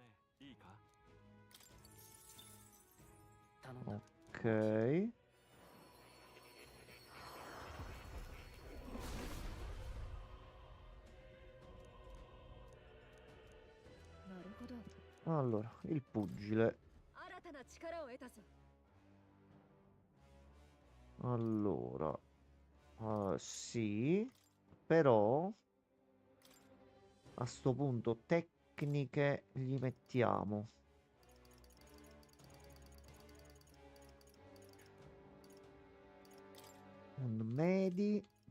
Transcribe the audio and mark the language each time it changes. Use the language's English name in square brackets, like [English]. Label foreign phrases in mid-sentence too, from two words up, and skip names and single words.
[Japanese] 頼んだ [Italian] Ok. Allora, il pugile. [Japanese] 新たな力を得たぞ [Italian] Allora, sì, però a sto punto tecniche gli mettiamo. Un medi.